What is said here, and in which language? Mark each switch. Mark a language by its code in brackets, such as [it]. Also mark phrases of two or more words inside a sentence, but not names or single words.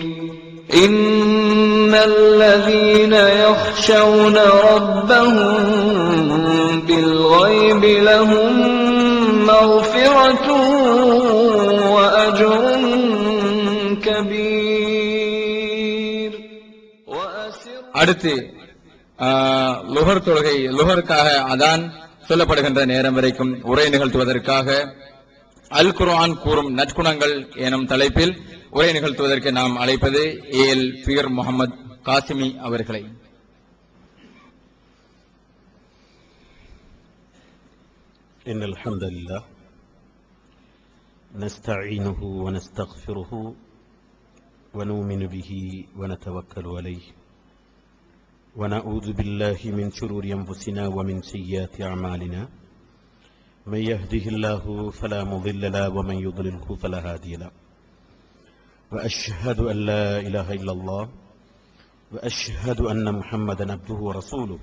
[ar] إن الذين يخشون ربهم بالغيب لهم مغفرة وأجر كبير. [ta] அடுத்து லுஹர் தொழுகை லுஹருக்காக அதான் சொல்லப்படுகின்ற நேரம் வரைக்கும் உரை நிகழ்த்துவதற்காக அல் குர்ஆன் கூறும் நற்குணங்கள் எனும் தலைப்பில் உரை நிகழ்த்துவதற்கு நாம் அழைப்பது ஏஎல் பீர் முகமது காசிமி அவர்களை. [ar] إن الحمد لله نستعينه ونستغفره ونؤمن به ونتوكل عليه ونعوذ بالله من شرور أنفسنا ومن سيئات أعمالنا من يهده الله فلا مضل له ومن يضلله فلا هادي له وأشهد أن لا إله إلا الله وأشهد أن محمدا عبده ورسوله.